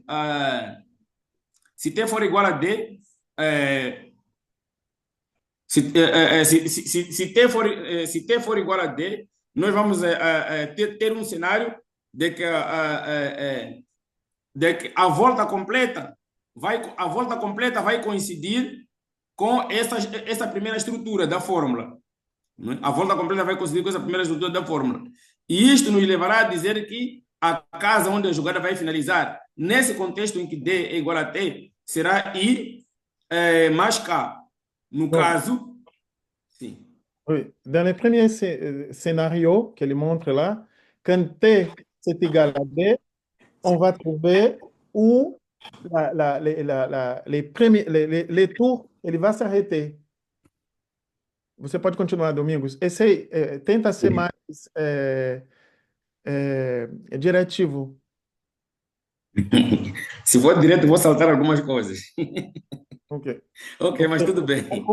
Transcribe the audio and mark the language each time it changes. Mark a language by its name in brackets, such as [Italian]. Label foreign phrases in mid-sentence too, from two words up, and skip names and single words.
[Portuguese] Se T for igual a D, eh, se T for igual a D, nós vamos ter um cenário de que, de que a volta completa vai coincidir com essa primeira estrutura da fórmula. Não é? A volta completa vai coincidir com essa primeira estrutura da fórmula. E isto nos levará a dizer que a casa onde a jogada vai finalizar, nesse contexto em que D é igual a T, será I mais K. No [French] Donc, [Portuguese] caso, sim. [French] oui, dans le premier scénario qu'il montre là, quand T c'est égal à D, on va trouver où les premiers, les tours, [Portuguese] ele vai s'arrêter. Você pode continuar, Domingos. Tenta ser mais diretivo. Se for direto, vou saltar algumas coisas. Ok. Ok, mas tudo bem.